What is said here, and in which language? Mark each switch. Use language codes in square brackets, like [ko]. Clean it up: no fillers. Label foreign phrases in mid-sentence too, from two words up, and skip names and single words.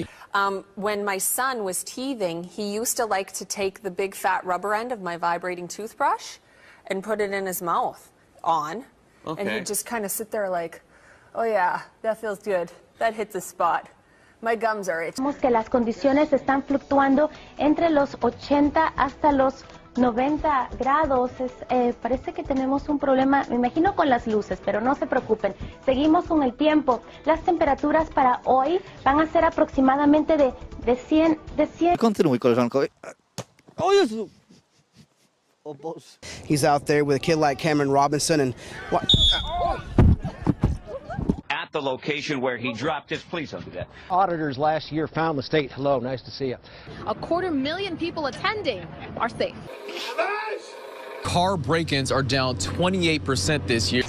[en] When my son was teething, he used to like to take the big fat rubber end of my vibrating toothbrush and put it in his mouth and he'd just kind of sit there like, oh yeah, that feels good. That hits a spot. My gums are itchy. [es] Vemos que las condiciones están fluctuando entre los 80 hasta los 90 grados. Parece que tenemos un problema, me imagino, con las luces, pero no se preocupen. Seguimos con el tiempo. Las temperaturas para hoy van a ser aproximadamente de 100. [pl] Kontynuuj, koleżanko. O Jezu! O Boże. [en] He's out there with a kid like Cameron Robinson and at the location where he dropped his. Please don't do that. Auditors last year found the state. Hello, nice to see you. 250,000 people attending are safe. Car break-ins are down 28% this year.